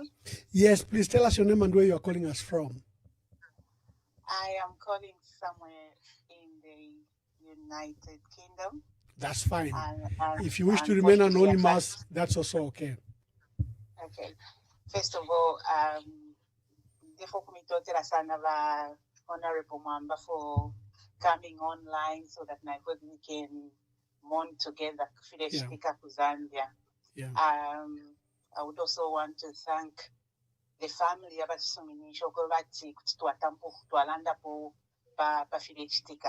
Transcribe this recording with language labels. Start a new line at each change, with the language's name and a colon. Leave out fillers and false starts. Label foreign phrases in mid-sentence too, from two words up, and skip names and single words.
English: Yes, please tell us your name and where you're calling us from. I am calling somewhere in the United Kingdom. That's fine. And if you wish to remain anonymous, that's also okay. Okay. First of all, therefore,
Bemba: kumitotera sana ba
English: Honorable Mamba for coming online so that we can mourn together. Zambia. Yeah. I would also want to thank the family of Suminisho Govati Tuatampo Tualanda Po Pafide Chitika.